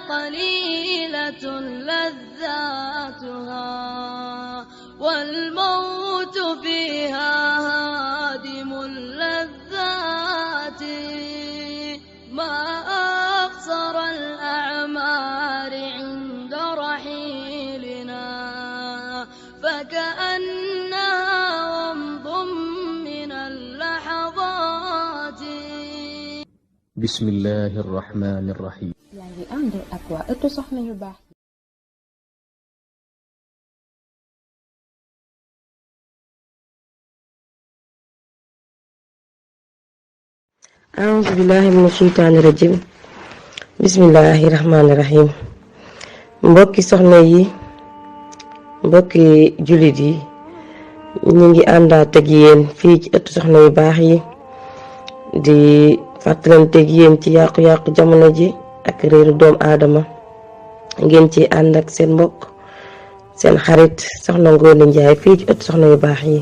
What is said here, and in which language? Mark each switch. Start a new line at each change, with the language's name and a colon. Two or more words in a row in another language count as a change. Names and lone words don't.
Arabic: قليلة لذاتها والموت فيها هادم اللذات ما أقصر الأعمار عند رحيلنا فكأنها ومض من اللحظات. بسم الله الرحمن الرحيم.
Wolof: yaa ngi ànd ak waa ëttu soxna yu baax.
Arabic: أعوذ بالله من الشيطان الرجيم بسم الله الرحمن الرحيم.
Wolof: mbokki soxna yi mbokki jullit yi ñu ngi àndaat ak yéen fii ci ëttu soxna yu baax yi di fàttalanteeg yéen ci yàqu-yàqu jamono ji ak réeru doomu aadama ngeen ci ànd ak seen mbokk seen xarit soxna Ngoné Ndiaye fii ci ëttu soxna yu baax yi.